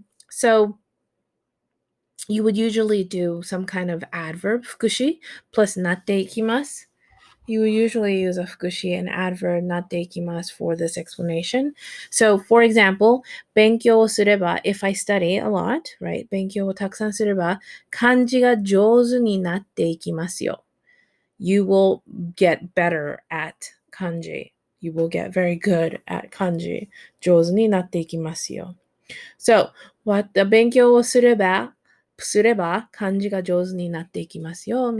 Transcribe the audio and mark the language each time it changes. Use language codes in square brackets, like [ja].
[en] So you would usually do some kind of adverb, fukushi, plus natte ikimasu. You would usually use a fukushi and adverb natte ikimasu for this explanation. So, for example, [ja] 勉強をすれば, [en] if I study a lot, right? [ja] 勉強をたくさんすれば, 漢字が上手になっていきますよ. [en] You will get better at kanji. You will get very good at kanji. [ja] 上手になっていきますよ.So, 勉強をすれば漢字が上手になっていきますよ.